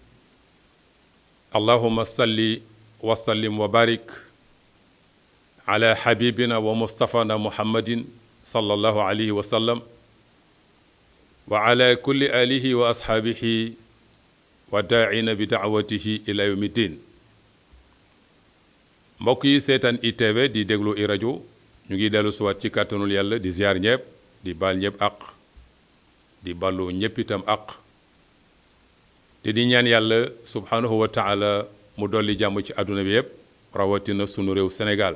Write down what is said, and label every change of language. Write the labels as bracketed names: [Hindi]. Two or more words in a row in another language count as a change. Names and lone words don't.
[Arabic] اللهم صل وسلم وبارك على حبيبنا ومصطفانا محمد صلى الله عليه وسلم وعلى كل آله وأصحابه وداعين بدعوته إلى يوم الدين. [Wolof] mbokk yi seetaan ITV di déglu i rajo ñu ngi dellu siwaat ci kàttanul yàlla di ziar ñëpp di baal ñëpp àq di ballu ñëpp itam àq te di ñaan yàlla [Arabic] سبحانه وتعالى [Wolof] mu dolli jàmm ci àdduna bi yëpp rawatina sunu réew Sénégal.